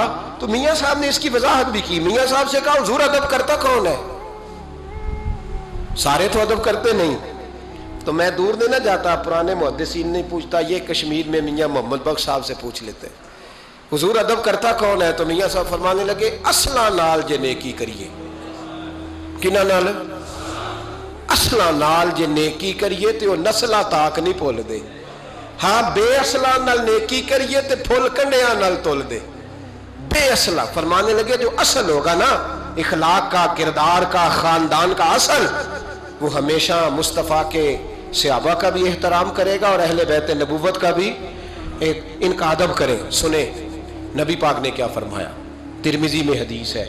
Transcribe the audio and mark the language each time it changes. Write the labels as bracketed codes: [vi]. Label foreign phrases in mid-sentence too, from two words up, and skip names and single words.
[ur] تو میاں صاحب نے اس کی وضاحت بھی کی. میاں صاحب سے کہا حضور ادب کرتا کون ہے؟ سارے تو ادب کرتے نہیں. تو میں دور نہیں نہ جاتا، پرانے محدثین نہیں پوچھتا، یہ کشمیر میں میاں محمد بخش صاحب سے پوچھ لیتے ہیں حضور ادب کرتا کون ہے؟ تو میاں صاحب فرمانے لگے [pa] اصلا نال جے نیکی کریے. کنہ نال؟ اصلا نال جے نیکی کریے تے وہ نسلہ تاک نہیں پھول دے. ہاں بے اصلا نال نیکی کریے تے پھول کنڈیاں نال تول دے. [ur] بے اصلا فرمانے لگے جو اصل ہوگا نا اخلاق کا، کردار کا، خاندان کا اصل، وہ ہمیشہ مصطفیٰ کے صحابہ کا بھی احترام کرے گا اور اہل بیت نبوت کا بھی ان کا ادب کرے. سنیں نبی پاک نے کیا فرمایا، ترمذی میں حدیث ہے.